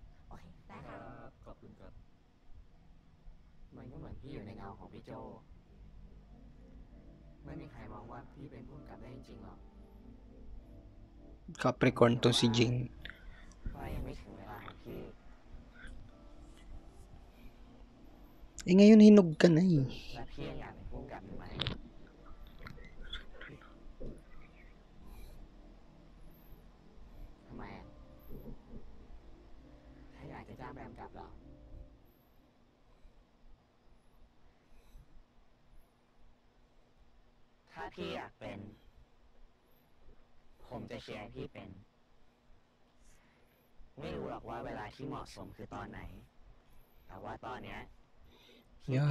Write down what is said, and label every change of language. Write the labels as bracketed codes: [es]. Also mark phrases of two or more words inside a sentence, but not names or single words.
[th] โอเค ได้ค่ะ ขอบคุณครับมันก็เหมือนพี่อยู่ในเงาของพี่โจไม่มีใครมองว่าพี่เป็นผู้กำกับได้จริงๆหรอก [tl] Capricorn to si Jane. [th] ว่ายังไม่ถึงเวลาของพี่ [tl] Eh ngayon hinog ka na eh. [th] และพี่ยังอยากเป็นผู้กำกับอยู่ไหมทำไมอ่ะถ้าอยากจะจ้างแบมกลับเหรอถ้าพี่อยากเป็น ผมจะเชียร์ให้พี่เป็น ไม่รู้หรอกว่าเวลาที่เหมาะสมคือตอนไหน แต่ว่าตอนเนี้ยพี่เก่ง